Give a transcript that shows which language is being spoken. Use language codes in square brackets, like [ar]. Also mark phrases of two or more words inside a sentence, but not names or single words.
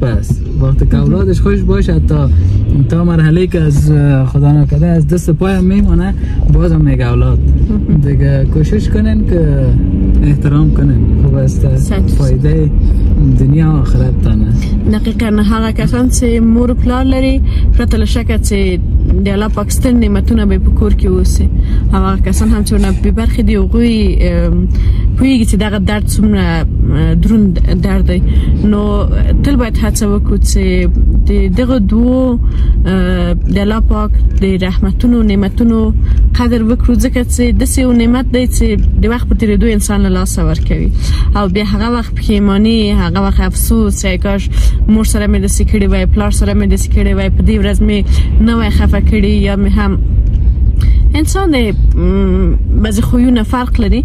[fa] پس وقتی که اولادش خوش باشه تا مرحله که از خدا نکرده از دست پایم میمونه بازم میگه اولاد دیگه کوشش کنین که احترام کنین، خوب است فایده دنیا و آخرت تانه. [ps] دقیقا هغه کسان چې مور پلار لري پرته له شکه چې د الله پاک ستر نعمتونه به په کور کې اوسي، هغه کسان هم چې نه به برخې دی هغوی پوهیږي چې دغه درد څومره دروند درد دی. نو تل باید هڅه وکړو چې دغه دوو د الله پاک د رحمتونو نعمتونو قدر وکړو، ځکه چې داسې یو نعمت دی چې د وخت په تېرېدو انسان له لاسه ورکوي او بیا هغه وخت پښیماني، هغه وخت افسوس چې کاش مور سره مې داسې کړي وای، پلار سره مې داسې کړي وای، په دې ورځ مې نه وای خفه کړي، یا مې هم انسان د بعضې خویونه فرق لري.